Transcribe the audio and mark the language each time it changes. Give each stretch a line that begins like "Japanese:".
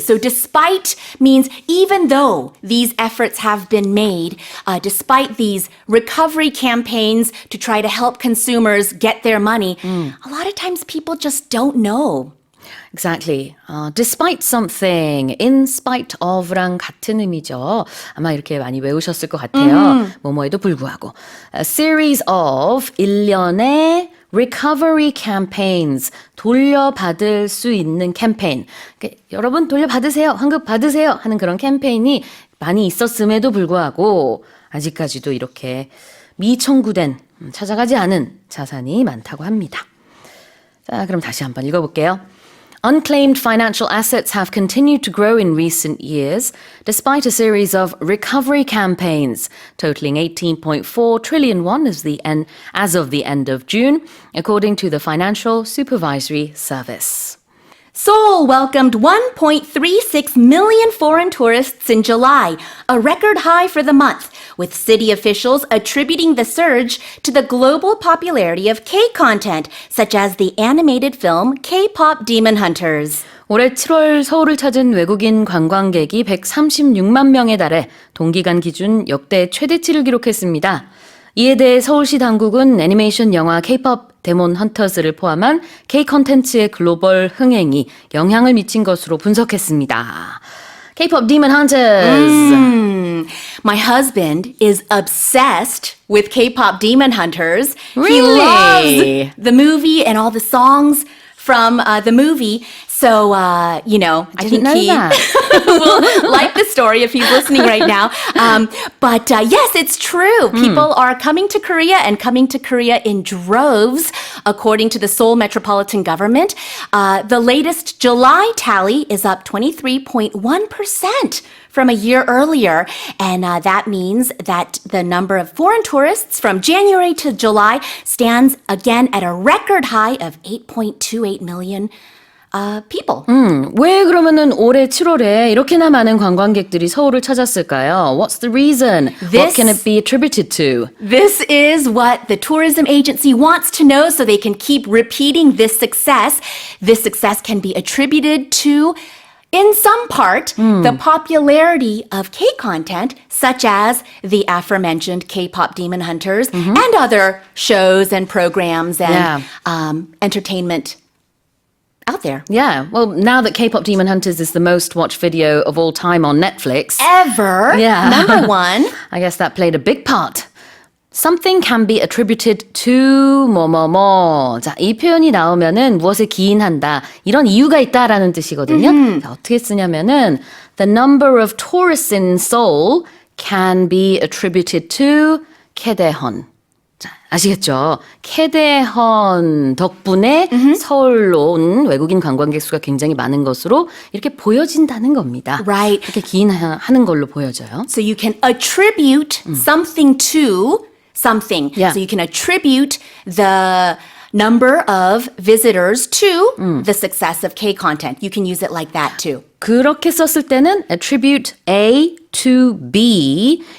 English: So despite means even though these efforts have been made, despite these recovery campaigns to try to help consumers get their money, a lot of times people just don't know. Exactly. Despite something, in spite of랑 같은 의미죠.
Korean: 아마 이렇게 많이 외우셨을 것 같아요. 뭐뭐에도 불구하고. A series of 1년의 recovery campaigns, 돌려받을 수 있는 캠페인. 그러니까 여러분 돌려받으세요, 환급 받으세요 하는 그런 캠페인이 많이 있었음에도 불구하고 아직까지도 이렇게 미청구된, 찾아가지 않은 자산이 많다고 합니다. 자, 그럼 다시 한번 읽어볼게요.
English: Unclaimed financial assets have continued to grow in recent years, despite a series of recovery campaigns, totaling 18.4 trillion won as of the end of June, according to the Financial Supervisory Service. Seoul welcomed 1.36 million foreign tourists in July, a record high for the month, with city officials attributing the surge to the global popularity of K-content, such as the animated film K-pop Demon Hunters.
Korean: 올해 7월 서울을 찾은 외국인 관광객이 136만 명에 달해 동기간 기준 역대 최대치를 기록했습니다. 이에 대해 서울시 당국은 애니메이션 영화 K-pop 데몬 헌터스를 포함한 K-컨텐츠의 글로벌 흥행이 영향을 미친 것으로 분석했습니다.
English: K-pop Demon Hunters. My husband is obsessed with K-pop Demon Hunters. He Really? loves the movie and all the songs from the movie. So, I Didn't think know he that. will like the story if he's listening right now. But yes, it's true. People are coming to Korea and coming to Korea in droves, according to the Seoul Metropolitan Government. The latest July tally is up 23.1% from a year earlier. And that means that the number of foreign tourists from January to July stands again at a record high of 8.28 million people.
Korean: 왜 그러면은 올해 7월에 이렇게나 많은 관광객들이 서울을 찾았을까요?
English: What's the reason? What can it be attributed to? This is what the tourism agency wants to know so they can keep repeating this success. This success can be attributed to, in some part, the popularity of K-content, such as the aforementioned K-pop Demon Hunters and other shows and programs and entertainment out there. Yeah, well, now that K-pop Demon Hunters is the most watched video of all time on Netflix, Ever. Yeah. Number one. I guess that played a big part. Something can be attributed to 뭐뭐뭐.
Korean: 자, 이 표현이 나오면은 무엇에 기인한다. 이런 이유가 있다라는 뜻이거든요.
English: 자, 어떻게 쓰냐면은 the number of tourists in Seoul can be attributed to 캐대헌.
Korean: 자, 아시겠죠? 캐대헌 덕분에 서울로 온 외국인 관광객 수가 굉장히 많은 것으로 이렇게 보여진다는 겁니다.
English: Right.
Korean: 이렇게 기인하는 걸로 보여져요.
English: So you can attribute something to something. Yeah. So you can attribute the number of visitors to the success of K-content. You can use it like that too.
Korean: 그렇게 썼을 때는 attribute A to B.